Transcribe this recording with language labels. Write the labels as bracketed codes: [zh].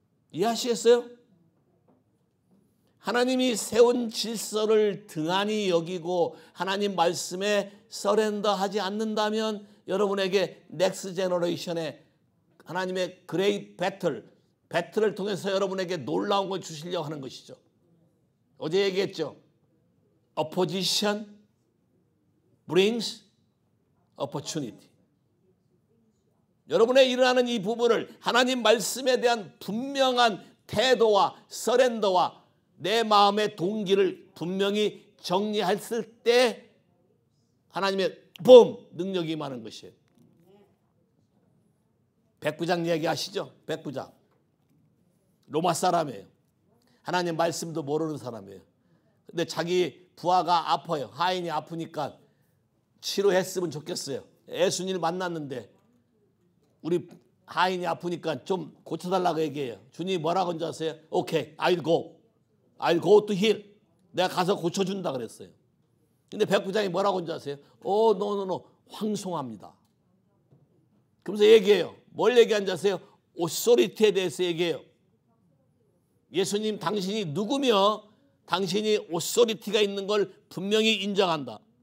[ko] 이해하시겠어요? 하나님이 세운 질서를 등한히 여기고 하나님 말씀에 서렌더하지 않는다면 여러분에게 넥스트 제너레이션의 하나님의 그레이트 배틀을 통해서 여러분에게 놀라운 걸 주시려고 하는 것이죠. 어제 얘기했죠. [en] Opposition brings opportunity. [ko] 여러분의 일어나는 이 부분을 하나님 말씀에 대한 분명한 태도와 서렌더와 내 마음의 동기를 분명히 정리했을 때 하나님의 능력이 임하는 것이에요. 백부장 얘기하시죠. 백부장. 로마 사람이에요. 하나님 말씀도 모르는 사람이에요. 근데 자기 부하가 아파요. 하인이 아프니까 치료했으면 좋겠어요. 예수님을 만났는데 우리 하인이 아프니까 좀 고쳐달라고 얘기해요. 주님이 뭐라고 한지 아세요? [en] 오케이, I'll go to heal. [ko] 내가 가서 고쳐준다 그랬어요. 근데 백부장이 뭐라고 한지 아세요? no, 황송합니다. 그러면서 얘기해요. 뭘 얘기한지 아세요? 오소리티에 대해서 얘기해요. 예수님 당신이 누구며 당신이 오소리티가 있는 걸 분명히 인정한다.